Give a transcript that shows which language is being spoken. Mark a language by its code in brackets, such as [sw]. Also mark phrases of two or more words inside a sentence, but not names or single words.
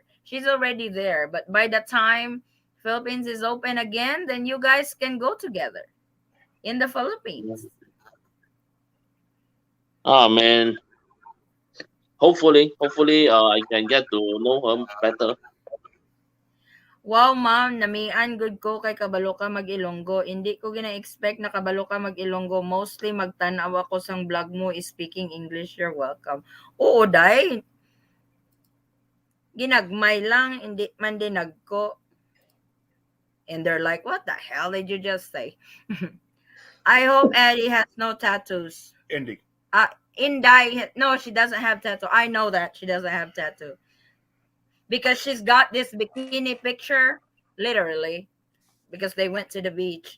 [en] She's already there. But by the time Philippines is open again, then you guys can go together in the Philippines. Ah man, hopefully, I can get to know her better. [hil] Wow, ma'am, namian good ko kay kabalo ka mag-Ilonggo. Hindi ko gina-expect na kabalo ka mag-Ilonggo. [en] Mostly [hil] magtanaw ako sang vlog mo [en] is speaking English. You're welcome. [hil] Oo, day. Ginagmay lang, hindi man din nagko. [en] And they're like, what the hell did you just say? I hope Eddie has no tattoos. Indy. Inday, no, she doesn't have tattoo. I know that she doesn't have tattoo. Because she's got this bikini picture, literally, because they went to the beach.